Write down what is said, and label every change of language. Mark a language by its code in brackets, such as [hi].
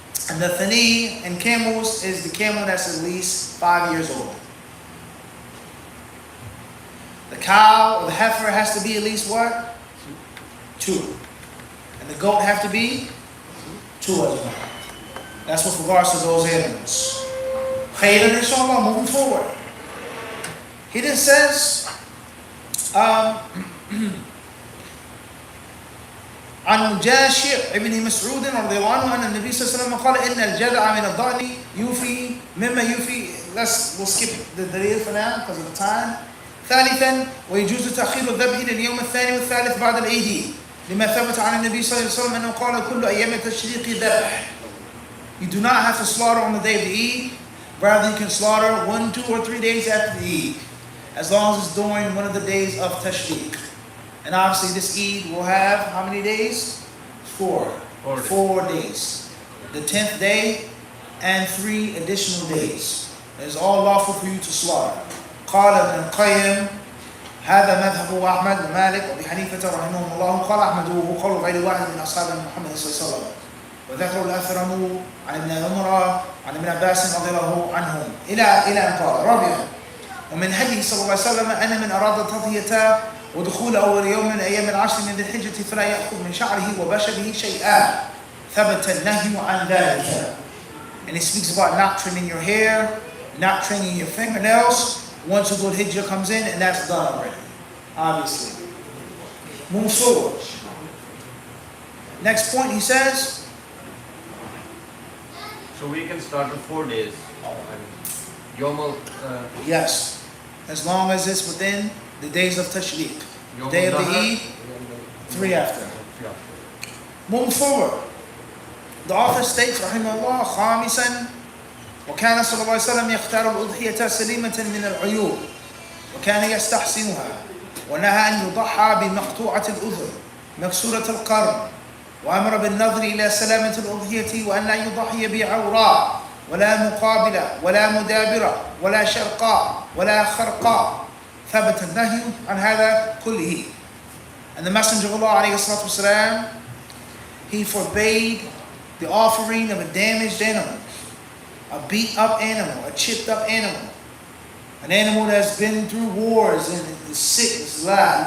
[en] And the thani and camels is the camel that's at least 5 years old. The cow or the heifer has to be at least what? 2. And the goat have to be 2 as well. That's with regards to those animals. Khayran inshallah, moving forward. He then says, [ar] عن مجاشع ابن مسعود رضي الله عنه أن النبي صلى الله عليه وسلم قال إن الجذع من الضأن يوفي مما يوفي. [en] We'll skip the detail for now because of the time. [ar] ثالثا ويجوز تأخير الذبح إلى اليوم الثاني والثالث بعد العيد لما ثبت عن النبي صلى الله عليه وسلم أنه قال كل أيام التشريق ذبح. [en] You do not have to slaughter on the day of the Eid. Rather, you can slaughter 1, 2, or 3 days after the Eid, as long as it's during one of the days of Tashriq. And obviously this Eid will have how many days? 4. 4 days. The 10th day and 3 additional days. It is all lawful for you to slaughter. [ar] قال ابن القيم هذا مذهب أحمد ومالك وأبي حنيفة رحمهم الله. قال أحمد وهو قول غير واحد من أصحاب محمد صلى الله عليه وسلم. وذكر الأثرم عن ابن عمر عن ابن عباس رضي الله عنهم إلى أن قال. رابعا ومن هديه صلى الله عليه وسلم أن من أراد التضحية ودخول أول يوم من أيام العشر من ذي الحجة فلا يأخذ من شعره وبشره شيئا. ثبت النهي عن ذلك. [en] And it speaks about not trimming your hair, not trimming your fingernails once a good hijjah comes in, and that's done already, obviously. Move forward. Next point, he says. So we can start with 4 days. Yomal. Yes. as long as it's within the days of Tashriq. The day of the Eid, 3 after. Moving forward, the author states, rahimahullah, [ar] خامسا وكان صلى الله عليه وسلم يختار الأضحية سليمة من العيوب وكان يستحسنها ونهى أن يضحى بمقطوعة الأذن مكسورة القرن وأمر بالنظر إلى سلامة الأضحية وأن لا يضحي بعوراء ولا مقابلة ولا مدابرة ولا شرقاء ولا خرقاء. ثبت النهي عن هذا كله. [en] And the Messenger of Allah عليه الصلاة والسلام, he forbade the offering of a damaged animal, a beat up animal, a chipped up animal, an animal that's been through wars and is sick, is alive.